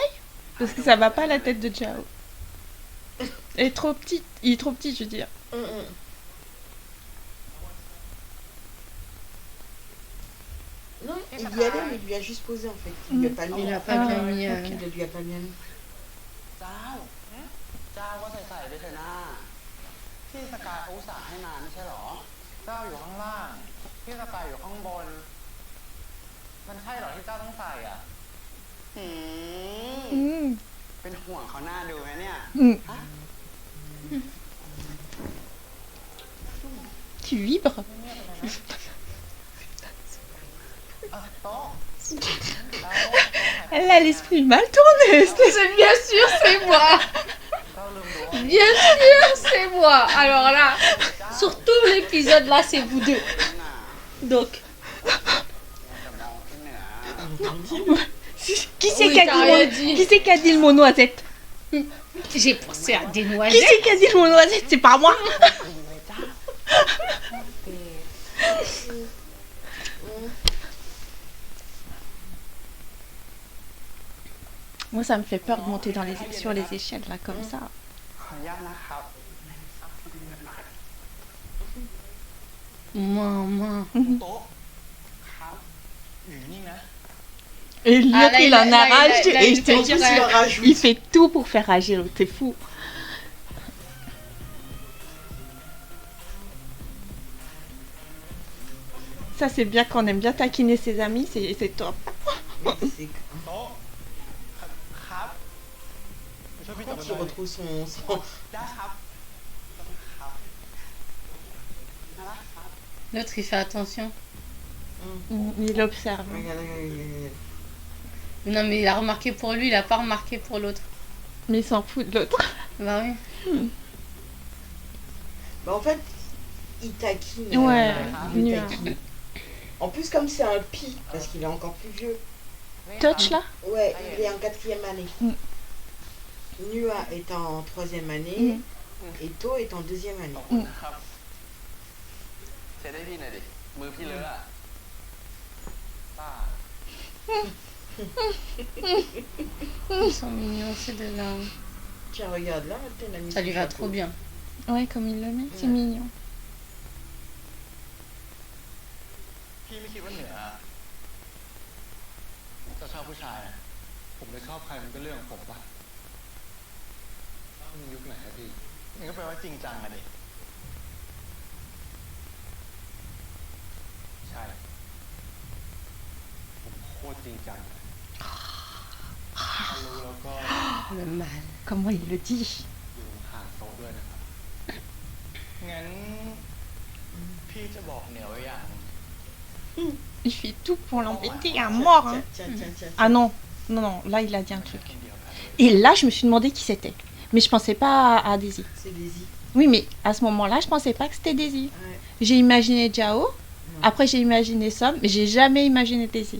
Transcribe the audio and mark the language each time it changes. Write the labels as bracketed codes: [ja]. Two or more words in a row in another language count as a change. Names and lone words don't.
[fr] Parce que ça va pas à la tête de Jao. Il est trop petit, je veux dire. Non, il y allait, mais il lui a juste posé en fait. Il lui a pas mis. Il a pas bien mis... Il ne lui a pas bien mis. [th] เจ้าก็ใส่ไปเถอะนะพี่สกายเขาอุตส่าห์ให้มาไม่ใช่หรอ เจ้าอยู่ข้างล่าง พี่สกายอยู่ข้างบน มันใช่เหรอที่เจ้าต้องใส่อ่ะ เป็นห่วงเขาหน้าดูไหมเนี่ย [fr] Tu vibres? [th] โต๊ะ [fr] Elle a l'esprit mal tourné. C'est bien sûr, c'est moi! [th] เจ้าลืมดูว่า [fr] Bien sûr, c'est moi! Alors là, sur tout l'épisode là, c'est vous deux. Donc... [th] จะมองขึ้นเหนือ [fr] Qui c'est Oui, qui a t'as dit rien mon... dit. Qui c'est qui a dit le mot noisette? J'ai pensé à des Qui noisettes. c'est qui a dit le mot noisette? C'est pas moi. Moi, ça me fait peur de monter sur les échelles, là, comme ça. [th] ขออนุญาตนะครับ [fr] Maman. [th] โต๊ะครับอยู่นี่นะ [fr] Et l'autre, Ah, là, il il a- en là, a il a- rage. là, Et il je te fait jure, dire, il fait tout pour faire rager l'autre. C'est fou. Ça, c'est bien quand on aime bien taquiner ses amis. C'est top. C'est [th] โต๊ะครับช่วยพี่ต [fr] quand [th] บ [fr] il retrouve son... [th] ได้ครับ [fr] L'autre, il fait attention. Il observe. Regarde, regarde. Non, mais il a remarqué pour lui, il a pas remarqué pour l'autre. Mais il s'en fout de l'autre. Bah oui. Bah en fait, il taquine. Ouais, il Nua. taquine. En plus, comme c'est un pi, parce qu'il est encore plus vieux. Touch là Ouais, il est en 4e année. Nua est en 3e année. Et To est en 2e année. [th] ครับเช็ดให้พี่หน่อยดิ มือพี่เลอะอะป้า [fr] Ils sont mignons, ces deux-là. Tiens, regarde là, maintenant, il a mis Ça son lui va chapeau. trop bien. Ouais, comme il le met, c'est mignon. [th] พี่ไม่คิดว่าเหนือจะชอบผู้ชายอะ ผมจะชอบใครมันก็เรื่องของผมปะมันยุคไหนอะพี่ นี่ก็แปลว่าจริงจังอะดิ ใช่ ผมโคตรจริงจังเลยถ้ารู้แล้วก็ [fr] Le mal. Comment il le dit [th] อยู่ห่างโต๊ะด้วยนะครับ งั้นพี่จะบอกเหนือไว้อย่าง [fr] Il fait tout pour l'embêter à mort. Hein. Tiens. Ah non, non, là il a dit un truc. Et là je me suis demandé qui c'était. Mais je pensais pas à Daisy. C'est Daisy. Oui, mais à ce moment-là, je pensais pas que c'était Daisy. Ouais. J'ai imaginé Jao, après j'ai imaginé Som, mais j'ai jamais imaginé Daisy.